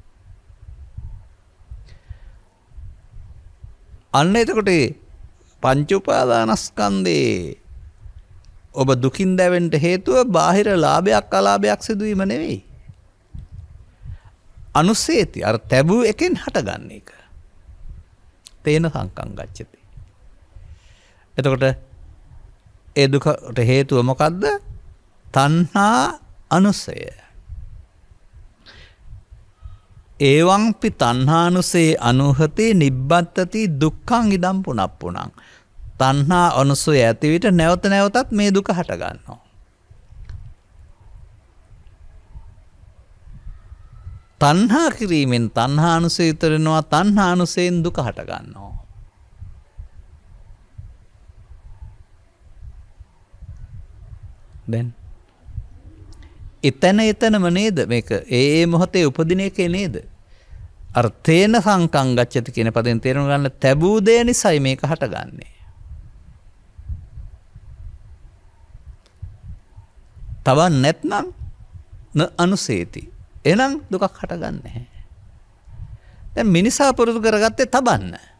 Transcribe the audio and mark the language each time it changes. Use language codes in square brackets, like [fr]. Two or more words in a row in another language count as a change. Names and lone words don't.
[si] අන්න එතකොට පංච උපාදානස්කන්ධේ ඔබ දුකින් දැවෙන්න හේතුව බාහිර ලාභයක් අලාභයක් සිදුවීම නෙවෙයි. අනුසේති අර තැබු එකෙන් හටගන්න එක. [pi] තේන සංකං ගච්ඡති. [si] එතකොට ඒ දුකට හේතුව මොකද්ද? තණ්හා අනුසය. [pi] ඒවංපි තණ්හානුසේ අනුහතේ නිබ්බත්තති දුක්ඛං ඉදම් පුනප්පුනං. [si] තණ්හා අනුසය ඇති විට නැවත නැවතත් මේ දුක හට ගන්නවා. තණ්හා කිරීමෙන් තණ්හා අනුසය ඉතරනවා, තණ්හා අනුසයෙන් දුක හට ගන්නවා. දැන් එතනම නේද මේක? ඒ මොහොතේ උපදින එකේ නේද? අර [pi] තේන සංකං ගච්ඡති [si] කියන පදෙන් තේරුම් ගන්න තැබූ දේ නිසයි මේක හටගන්නේ. තබන්නේ නැත්නම් [pi] න අනුසේති. [si] එහෙනම් දුකක් හටගන්නේ නැහැ. දැන් මිනිසා පුරුදු කරගත්තේ තබන්න.